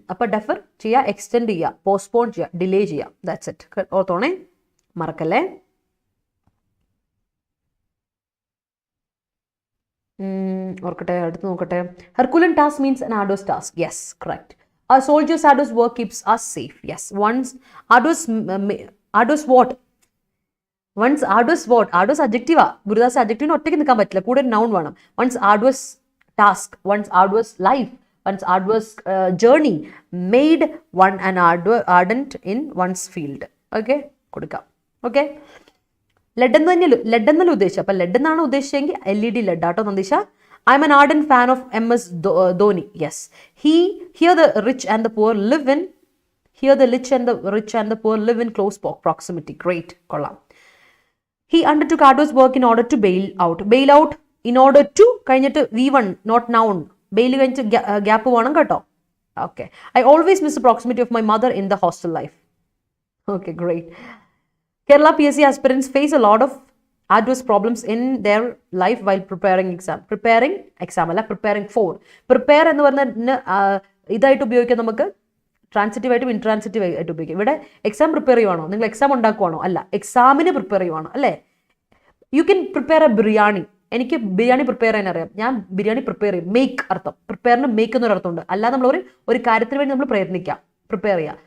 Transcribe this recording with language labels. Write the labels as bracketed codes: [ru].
[ml] അപ്പൊ ഡെഫർ ചെയ്യുക, എക്സ്റ്റെൻഡ് ചെയ്യുക, പോസ്റ്റ്പോൺ ചെയ്യുക, ഡിലേ ചെയ്യുക. [en] That's it. [ml] ഓർത്തോണേ, മറക്കല്ലേ. ഓർക്കട്ടെ, അടുത്ത് നോക്കട്ടെ. [en] Herculean task means an arduous task. Yes, correct. A soldier's arduous work keeps us safe. Yes. Once arduous what? Once arduous what? Arduous adjective. [ml] Gurudas adjective ഒറ്റയ്ക്ക് നിൽക്കാൻ പറ്റില്ല, കൂടെ noun വേണം. [en] Once arduous task, once arduous life, once arduous journey made one an ardent in one's field. [ml] Okay, കൊടുക്കാം. Okay. Lead എന്നല്ല ഉദ്ദേശിച്ചത്. അപ്പൊ lead എന്നാണ് ഉദ്ദേശിച്ചെങ്കിൽ LED ലെഡ് ആട്ടോ നന്ദിഷ. [en] I'm an ardent fan of MS Dhoni. Yes. Here the rich and the poor live in Here the rich and the poor live in close proximity. Great. [ml] Kollam. [en] He undertook arduous work in order to bail out. Bail out in order to [ml] കഴിഞ്ഞിട്ട് [en] V1 not noun. [ml] Bail കഴിഞ്ഞിട്ട് gap വേണം കേട്ടോ. [en] Okay. I always miss the proximity of my mother in the hostel life. Okay, great. Kerala PSC aspirants face a lot of arduous problems in their life while preparing exam. Preparing exam [ml] അല്ല, [en] preparing for. [ml] Prepare എന്ന് പറഞ്ഞ ഇതായിട്ട് ഉപയോഗിക്കാൻ നമുക്ക് transitive ആയിട്ടും intransitive ആയിട്ട് ഉപയോഗിക്കും. ഇവിടെ എക്സാം പ്രിപ്പയർ ചെയ്യുവാണോ, നിങ്ങൾ എക്സാം ഉണ്ടാക്കുവാണോ? അല്ല, എക്സാമിന് പ്രിപ്പയർ ചെയ്യുവാണോ? അല്ലേ? [en] You can prepare a biryani. [ml] എനിക്ക് ബിരിയാണി പ്രിപ്പയർ ചെയ്യാൻ അറിയാം, ഞാൻ ബിരിയാണി പ്രിപ്പയർ ചെയ്യും. മേക്ക് അർത്ഥം, പ്രിപ്പയറിന് മേക്ക് എന്നൊരു അർത്ഥമുണ്ട്. അല്ലാതെ നമ്മൾ ഒരു കാര്യത്തിന് വേണ്ടി നമ്മൾ പ്രയത്നിക്കാം, പ്രിപ്പയർ ചെയ്യുക.